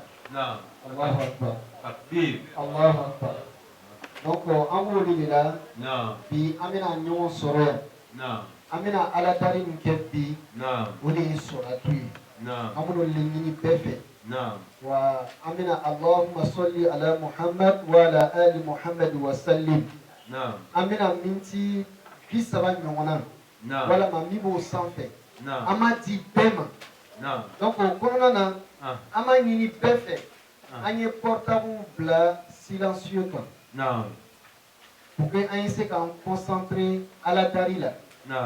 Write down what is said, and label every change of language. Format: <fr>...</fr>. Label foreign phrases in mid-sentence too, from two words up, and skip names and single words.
<ar>الله أكبر. الله أكبر.</ar> <bm>Donc an b'o de la, bi an bɛna ɲɔgɔn sɔrɔ yan. An bɛna aladari min kɛ bi, o de ye sɔrɔtu ye. An b'o de ɲini bɛɛ fɛ. Wa an bɛna</bm> <ar>اللهم صل على محمد وعلى آل محمد وسلم.</ar> <bm>An bɛna minti 30 ɲɔgɔnna, walama min b'o sanfɛ. An m'a di bɛɛ ma. Donc o kɔnɔna na, an b'a ɲini bɛɛ fɛ, an ye portable bila silencieux kan.</bm> <fr>Pour que</fr> <bm>an ye se k'an concentrer aladari la.</bm>